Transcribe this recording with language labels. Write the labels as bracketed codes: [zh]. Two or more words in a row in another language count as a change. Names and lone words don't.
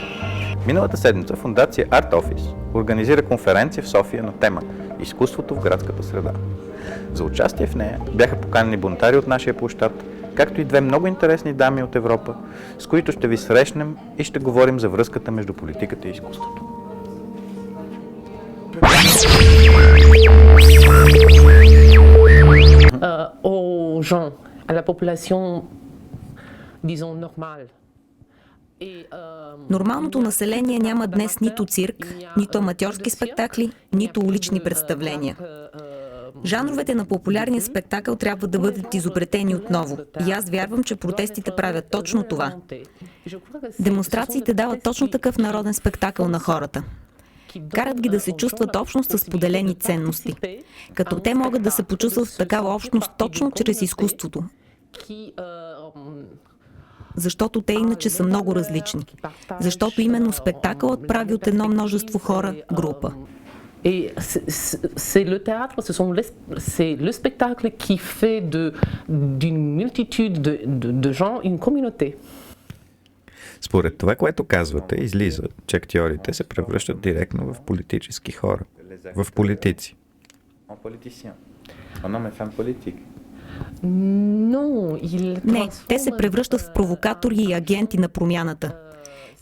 [bg] Миналата седмица фондация Art Office организира конференция в София на тема «Изкуството в градската среда». За участие в нея бяха поканени бунтари от нашия площад, както и две много интересни дами от Европа, с които ще ви срещнем и ще говорим за връзката между политиката и изкуството. [fr] Aux gens, à la population, disons, normale. [bg] Нормалното население няма днес нито цирк, нито аматьорски спектакли, нито улични представления. Жанровете на популярния спектакъл трябва да бъдат изобретени отново. И аз вярвам, че протестите правят точно това. Демонстрациите дават точно такъв народен спектакъл на хората. Карат ги да се чувстват общност с поделени ценности, като те могат да се почувстват в такава общност точно чрез изкуството. Защото те иначе са много различни. Защото именно спектакълът прави от едно множество хора група. [fr] Et c'est le théâtre, c'est le spectacle qui fait d'une multitude de gens une communauté. [bg] Според това, което казвате, излиза, че актьорите се превръщат директно в политически хора, в политици. Не, те се превръщат в провокатори и агенти на промяната.